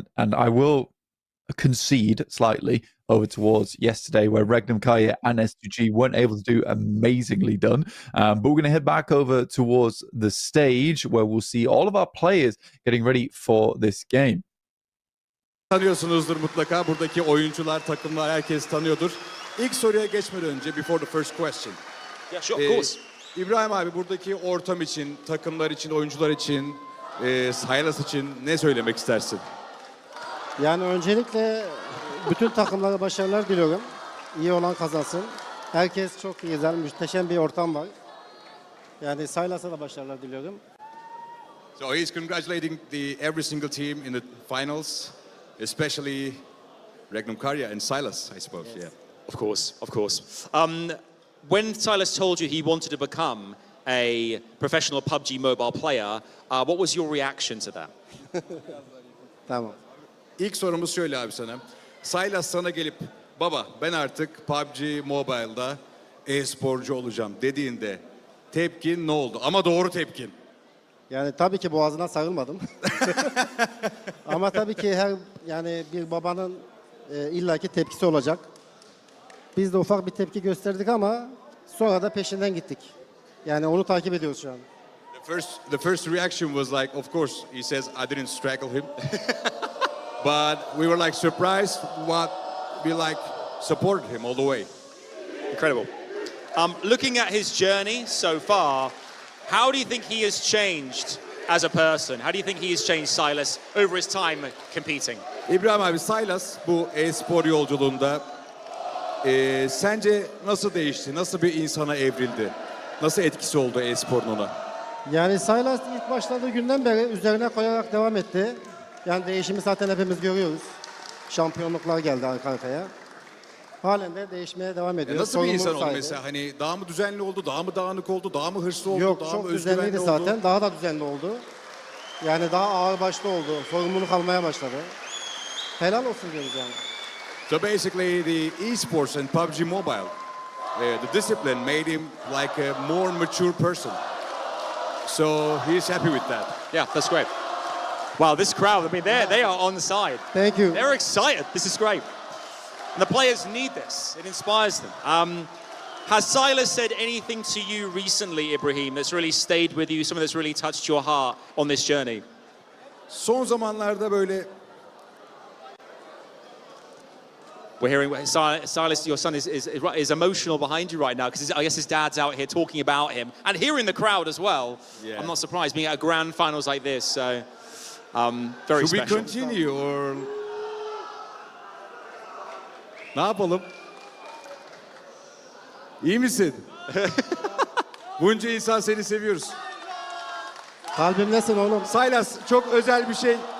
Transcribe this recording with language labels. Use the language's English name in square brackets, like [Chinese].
[English] And I will concede slightly over towards yesterday, where Regnum Kaya and S2G weren't able to do amazingly done. But we're going to head back over towards the stage where we'll see all of our players getting ready for this game. [Turkish] Tanıyorsunuzdur mutlaka. Buradaki oyuncular, takımlar, herkes tanıyordur. İlk soruya geçmeden önce, [English] before the first question. Yeah, sure, of course. [Turkish] İbrahim abi, buradaki ortam için, takımlar için, oyuncular için, Silas için ne söylemek istersin? Yani öncelikle bütün takımlara başarılar diliyorum. İyi olan kazansın. Herkes çok güzel, muhteşem bir ortam var. Yani Silas'a da başarılar diliyorum. [English] So he's congratulating every single team in the finals, especially Regnum Karya and Silas, I suppose. Yes. Yeah. Of course, of course. When Silas told you he wanted to become a professional PUBG mobile player, what was your reaction to that? [Turkish] Tamam. İlk sorumuz şöyle abi sana. Silas sana gelip, baba ben artık PUBG Mobile'da e-sporcu olacağım dediğinde tepkin ne oldu? Ama doğru tepkin. Yani tabii ki boğazına sarılmadım. Ama tabii ki bir babanın illaki tepkisi olacak. Biz de ufak bir tepki gösterdik ama sonra da peşinden gittik. Yani onu takip ediyoruz şu an. [English] The first reaction was like, of course, he says I didn't strangle him. But we were like surprised what we like supported him all the way. Incredible. Looking at his journey so far, how do you think he has changed as a person? How do you think he has changed, Silas, over his time competing? [Turkish] İbrahim abi, Silas bu e-spor yolculuğunda sence nasıl değişti? Nasıl bir insana evrildi? Nasıl etkisi oldu e-sporun ona? Yani Silas ilk başladığı günden beri üzerine koyarak devam etti. Yani değişimi zaten hepimiz görüyoruz. Şampiyonluklar geldi arka arkaya. Halen de değişmeye devam ediyor. Nasıl bir insan oldu mesela? Hani daha mı düzenli oldu, daha mı dağınık oldu, daha mı hırslı oldu, Yok, daha çok mı düzenliydi özgüvenli oldu? zaten. Daha da düzenli oldu. Yani daha ağırbaşlı oldu. Sorumluluk almaya başladı. Helal olsun diyoruz yani. [English] So basically the esports and PUBG Mobile, the discipline made him like a more mature person. So he's happy with that. Yeah, that's great. Wow, this crowd, I mean, they are on the side. Thank you. They're excited. This is great. And the players need this. It inspires them. Has Silas said anything to you recently, Ibrahim, that's really stayed with you, something that's really touched your heart on this journey? [Turkish] Son zamanlarda böyle [English] We're hearing Silas, your son is emotional behind you right now because I guess his dad's out here talking about him and hearing the crowd as well. Yeah. I'm not surprised being at a grand finals like this. So very Should special. we continue or [Turkish] ne yapalım? İyi misin? Bunca insan seni seviyoruz. Kalbimdesin oğlum. Silas, çok özel bir şey.